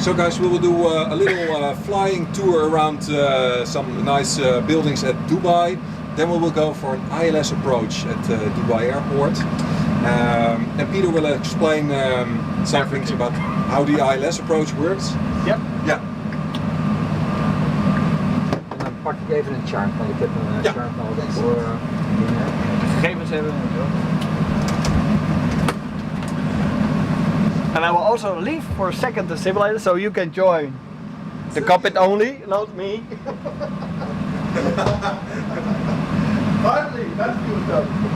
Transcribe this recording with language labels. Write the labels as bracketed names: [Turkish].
[English] So guys, we will do a little flying tour around some nice buildings at Dubai. Then we will go for an ILS approach at Dubai Airport. And Peter will explain some things about how the ILS approach works. Yep. Yeah. [Dutch] en dan pak ik even een chart, want ik heb een Ja. chart nodig voor De gegevens hebben we natuurlijk. [English] And I will also leave for a second the simulator so you can join the cockpit only, not me. Finally, that's good though.